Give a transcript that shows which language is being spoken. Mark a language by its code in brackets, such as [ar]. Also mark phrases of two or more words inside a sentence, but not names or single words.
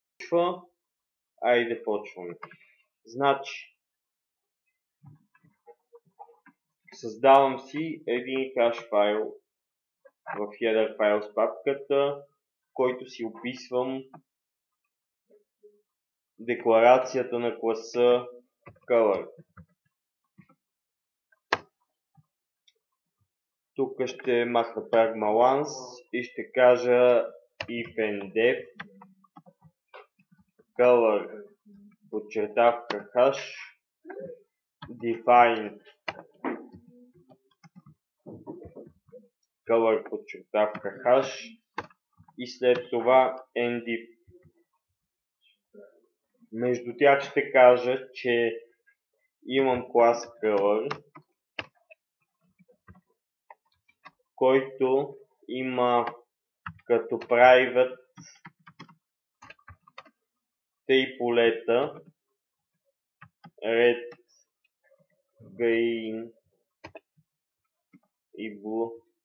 [bg] случва? Айде почваме. Значи, създавам си един хаш файл в [en] header files [bg] папката, в който си описвам декларацията на класа color. Тук ще махна pragmalance и ще кажа [en] if and def color [bg] подчертавка [en] hash define color [bg] подчертавка hash и след това endif. Между тях ще кажа, че имам клас color, който има като private тъй полета red, green и blue.